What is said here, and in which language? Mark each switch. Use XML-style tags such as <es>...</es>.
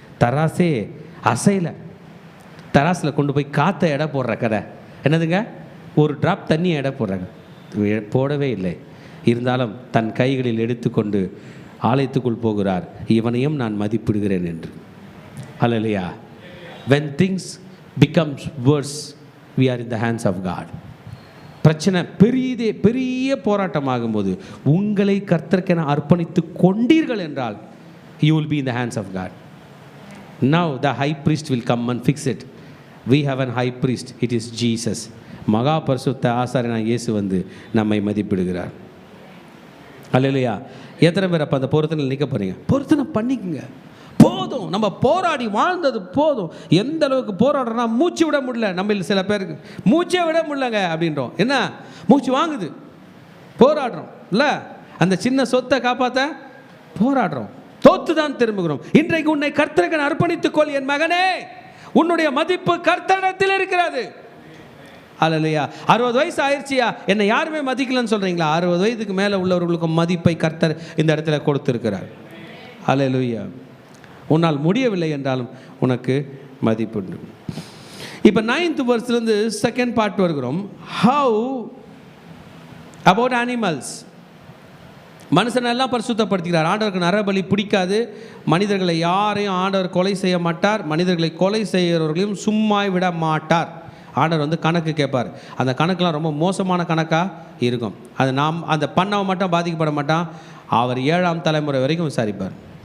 <ta>தராசே அசையலை. தராசில் கொண்டு போய் காற்றை எடை போடுற கதை என்னதுங்க? ஒரு டிராப் தண்ணியை எடை போடுறாங்க, போடவே இல்லை. இருந்தாலும் தன் கைகளில் எடுத்துக்கொண்டு ஆலயத்துக்குள் போகிறார், இவனையும் நான் மதிப்பிடுகிறேன் என்று. அல்லேலூயா.</ta> <en>when things becomes worse, we are in the hands of God.</en> <ta>பிரச்சனை பெரிய போராட்டமாகும்போது உங்களை கர்த்தருக்கென அர்ப்பணித்து கொண்டீர்கள் என்றால்</ta> <en>you will be in the hands of God. Now the high priest will come and fix it. We have a high priest, it is Jesus.</en> <ta>மகா பரிசுத்த ஆசாரியனாகிய இயேசு வந்து நம்மை மதிப்பிடுகிறார். அல்லேலூயா. எத்தனை பேர் அப்போ அந்த பொருத்தனையில் நிற்க போகிறீங்க? பொருத்தனை பண்ணிக்கங்க, போதும். நம்ம போராடி வாழ்ந்தது போதும். எந்த அளவுக்கு போராடுறோம்னா மூச்சு விட முடியல. நம்ம சில பேருக்கு மூச்சே விட முடியலங்க அப்படின்றோம். என்ன மூச்சு வாங்குது, போராடுறோம் இல்லை? அந்த சின்ன சொத்தை காப்பாற்ற போராடுறோம், தோத்து தான் திரும்புகிறோம். இன்றைக்கு உன்னை கர்த்தருக்கு அர்ப்பணித்துக்கொள் என் மகனே, உன்னுடைய மதிப்பு கர்த்தரிடத்தில் இருக்கிறது. அல்லேலூயா. 60 வயசு ஆயிடுச்சியா, என்னை யாருமே மதிக்கலன்னு சொல்கிறீங்களா? 60 வயதுக்கு மேலே உள்ளவர்களுக்கு மதிப்பை கர்த்தர் இந்த இடத்துல கொடுத்துருக்கிறார். அல்லேலூயா. உன்னால் முடியவில்லை என்றாலும் உனக்கு மதிப்புண்டு. இப்போ 9th verseலேருந்து 2nd part வருகிறோம்.</ta> <en>How about animals.</en> <ta>மனுஷனெல்லாம் பரிசுத்தப்படுத்துகிறார். ஆண்டவருக்கு நரபலி பிடிக்காது. மனிதர்களை யாரையும் ஆண்டவர் கொலை செய்ய மாட்டார். மனிதர்களை கொலை செய்கிறவர்களையும் சும்மா விட மாட்டார். ஆண்டவர் வந்து கணக்கு கேட்பார். அந்த கணக்கெலாம் ரொம்ப மோசமான கணக்காக இருக்கும். அது நாம் அந்த பண்ணவன் மட்டும் பாதிக்கப்பட மாட்டான், அவர் 7ஆம் தலைமுறை வரைக்கும் விசாரிப்பார்.</ta>